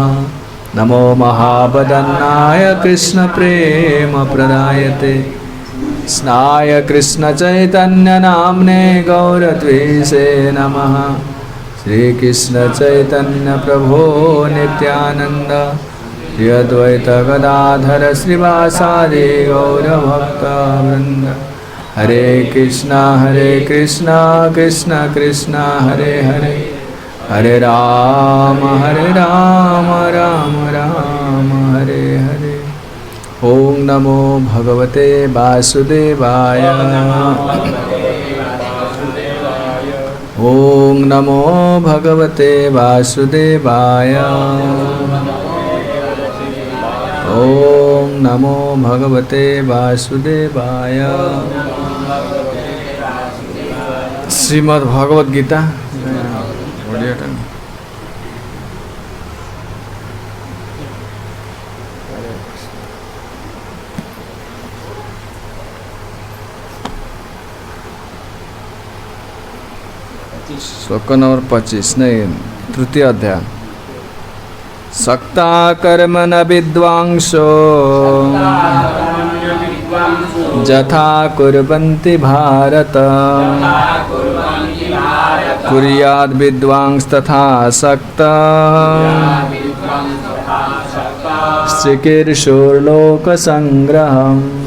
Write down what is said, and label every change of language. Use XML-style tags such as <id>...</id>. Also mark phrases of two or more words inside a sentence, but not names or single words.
<sa>नमो महावदन्नाय कृष्णप्रेमप्रदायते कृष्णाय कृष्णचैतन्यनाम्ने गौरद्वेषे नमः। श्रीकृष्ण चैतन्य प्रभो नित्यानंद श्री अद्वैत गदाधर श्रीवासादि गौरभक्तवृंद। हरे कृष्णा कृष्ण कृष्ण हरे हरे हरे राम राम राम हरे हरे। ओम नमो भगवते वासुदेवाय। ओम नमो भगवते वासुदेवाय। ओम नमो भगवते वासुदेवाय।</sa> <hi>श्रीमद् भगवद गीता श्लोक नंबर 25 नहीं तृतीय अध्याय।</hi> <sa>सक्ता कर्मण विद्वांसो यथा कुर्वन्ति भारत कुर्याद् विद्वांस तथा सक्ता चिकीर्षुर्लोक संग्रहम्।</sa>